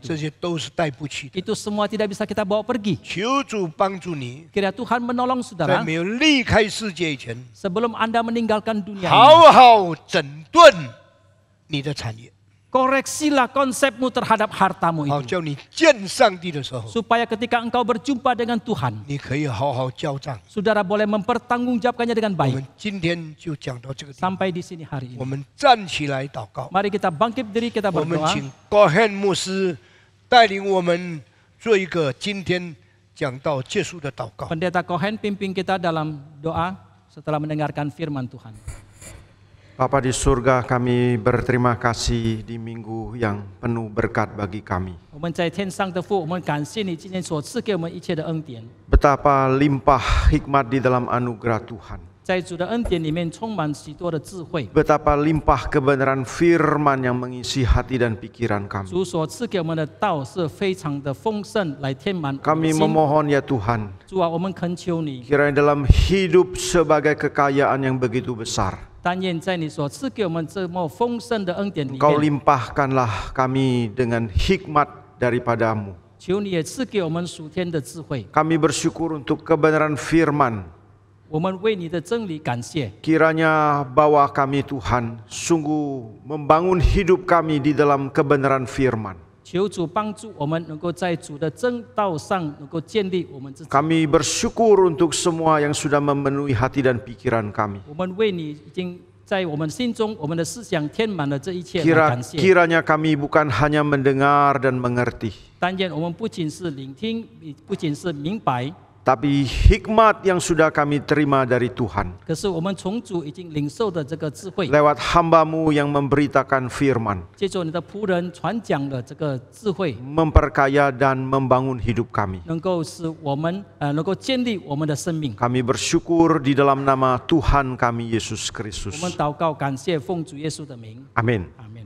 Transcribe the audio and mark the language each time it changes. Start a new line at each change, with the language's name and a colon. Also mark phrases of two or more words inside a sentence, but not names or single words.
Chinese: 这些都是带不起的。
Indonesian: Itu semua tidak bisa kita bawa pergi.
Chinese: 求主帮助你，
Indonesian: Kiranya Tuhan menolong
Chinese: 在
Indonesian: saudara
Chinese: 没有离开世界以前，
Indonesian: sebelum Anda meninggalkan dunia ini.
Chinese: 好好整顿你的产业，
Indonesian: Koreksilah konsepmu terhadap hartamu
Chinese: 好
Indonesian: itu.
Chinese: 叫你见上帝的时候，
Indonesian: Supaya ketika engkau berjumpa dengan Tuhan,
Chinese: 你可以好好交账。
Indonesian: saudara boleh mempertanggungjawabkannya dengan
Chinese: 我
Indonesian: baik.
Chinese: 们今天就讲到这个地方，
Indonesian: Sampai di sini hari
Chinese: 我
Indonesian: ini.
Chinese: 们站起来祷告。
Indonesian: Mari kita bangkit diri, kita
Chinese: 我们
Indonesian: berdoa.
Chinese: 请高汉牧师带领我们做一个今天讲道结束的祷告。
Indonesian: Pendeta Cohen pimpin kita dalam doa setelah mendengarkan firman Tuhan. Bapa di surga, kami berterima kasih di minggu yang penuh berkat bagi kami.
Chinese: 我们在天上的父，我们感谢你今天所赐给我们一切的恩典。
Indonesian: Betapa limpah hikmat di dalam anugerah Tuhan.
Chinese: 在主的恩典里面充满许多的智慧。
Indonesian: Betapa limpah kebenaran firman yang mengisi hati dan pikiran kami.
Chinese: 主所赐给我们的道是非常的丰盛，来填满我们
Indonesian: Kami
Chinese: 的心。
Indonesian: memohon ya Tuhan,
Chinese: 主啊，我们恳求你，
Indonesian: kiranya dalam hidup sebagai kekayaan yang begitu besar,
Chinese: 但愿在你所赐给我们这么丰盛的恩典里
Indonesian: Engkau
Chinese: 面，
Indonesian: limpahkanlah kami dengan hikmat daripadamu.
Chinese: 求你也赐给我们属天的智慧。
Indonesian: Kami bersyukur untuk kebenaran firman.
Chinese: 我们为你的真理感谢。
Indonesian: Kiranya bawa kami Tuhan sungguh membangun hidup kami di dalam kebenaran firman.
Chinese: 求主帮助我们能够在主的正道上能够建立我们自己。
Indonesian: Kami bersyukur untuk semua yang sudah memenuhi hati dan pikiran kami.
Chinese: 我们为你已经在我们心中，我们的思想填满了这一切，来感谢。
Indonesian: Kiranya kami bukan hanya mendengar dan mengerti,
Chinese: 但愿我们不仅是聆听，不仅是明白，
Indonesian: tapi hikmat yang sudah kami terima dari Tuhan
Chinese: 可是我们从主已经领受的这个智慧，
Indonesian: lewat hamba-Mu yang memberitakan firman,
Chinese: 借着你的仆人传讲的这个智慧，
Indonesian: memperkaya dan membangun hidup kami.
Chinese: 能够使我们能够建立我们的生命。
Indonesian: Kami bersyukur di dalam nama Tuhan kami Yesus
Chinese: 我们
Indonesian: Kristus.
Chinese: 祷告，感谢奉主耶稣的名，
Indonesian: Amin.
Chinese: 阿